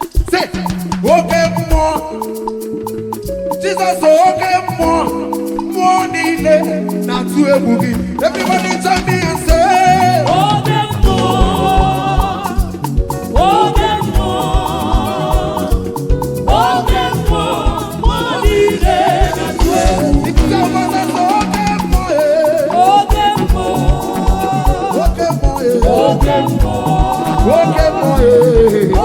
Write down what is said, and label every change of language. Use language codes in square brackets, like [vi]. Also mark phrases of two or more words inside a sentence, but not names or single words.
[ig] Say, oke mmụọ. Jesus, oke mmụọ. Mmụọ niile na-atụ egwu gị. [en] Everybody join me and say, [ig] Oke mmụọ. Oke mmụọ. Oke mmụọ. Mmụọ niile Oke mmụọ, eh. Oke mmụọ, eh. Oke mmụọ, eh.